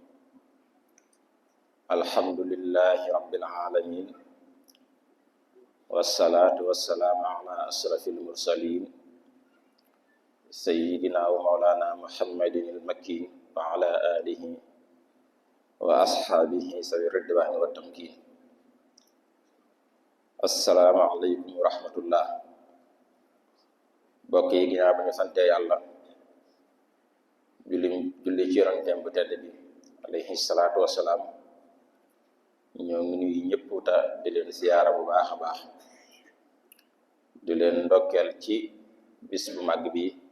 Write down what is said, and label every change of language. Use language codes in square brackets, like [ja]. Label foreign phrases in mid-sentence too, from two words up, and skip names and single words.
[ar] الحمد لله رب العالمين، والصلاة والسلام على أشرف المرسلين سيدنا ومولانا محمد المكين وعلى آله وأصحابه ذوي الرضوان والتمكين. السلام عليكم ورحمة الله. [wo] bokk yi ginnaaw ba ñu sante yàlla julli ci yonentam bu tedd bi [ar] عليه الصلاة والسلام, [wo] ñoo ngi nuyu ñëpp ta di leen siyaara bu baax a baax, di leen ndokkeel ci bis bu mag bi,